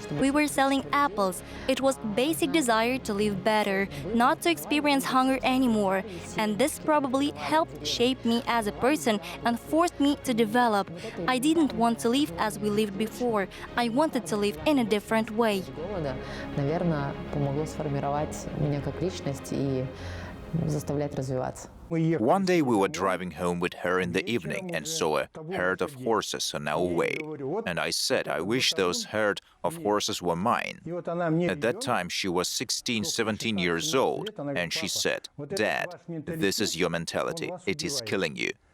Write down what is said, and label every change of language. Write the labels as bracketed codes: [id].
[en] We were selling apples. It was basic desire to live better, not to experience hunger anymore. And this probably helped shape me as a person and forced me to develop. I didn't want to live as we lived before. I wanted to live in a different way. [ru] Наверное, помогло сформировать меня как личность и заставлять развиваться. [en] One day we were driving home with her in the evening and saw a herd of horses on our way. And I said, I wish those herd of horses were mine. At that time she was 16, 17 years old, and she said, Dad, this is your mentality. It is killing you.